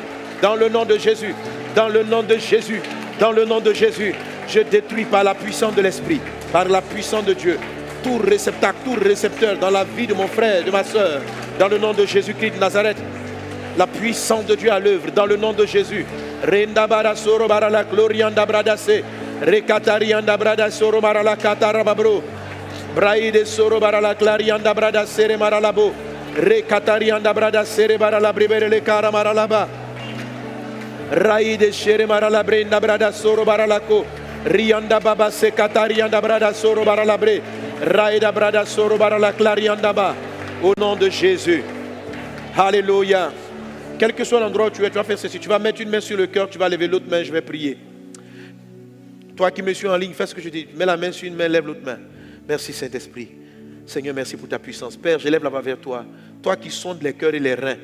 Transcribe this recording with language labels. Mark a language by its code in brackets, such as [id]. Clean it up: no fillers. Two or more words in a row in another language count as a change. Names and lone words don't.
[fr] Dans le nom de Jésus. Dans le nom de Jésus. Dans le nom de Jésus. Je détruis par la puissance de l'Esprit, par la puissance de Dieu, tout réceptacle, tout récepteur dans la vie de mon frère, de ma soeur, dans le nom de Jésus-Christ de Nazareth. La puissance de Dieu à l'œuvre, dans le nom de Jésus. Renda bara soro bara la glorianda bradase, recatarianda brada soro bara la catarababro, braide soro bara la clarianda brada sere maralabo, recatarianda brada sere bara la bribere le cara maralaba, raide sere marala brenda brada soro bara la co. Rianda baba se katarianda brada soro baralabre. Raida brada soro barala clarianda ba. Au nom de Jésus. Alléluia. Quel que soit l'endroit où tu es, tu vas faire ceci. Tu vas mettre une main sur le cœur, tu vas lever l'autre main, je vais prier. Toi qui me suis en ligne, fais ce que je dis. Mets la main sur une main, lève l'autre main. Merci Saint-Esprit. Seigneur, merci pour ta puissance. Père, je lève la main vers toi. Toi qui sondes les cœurs et les reins.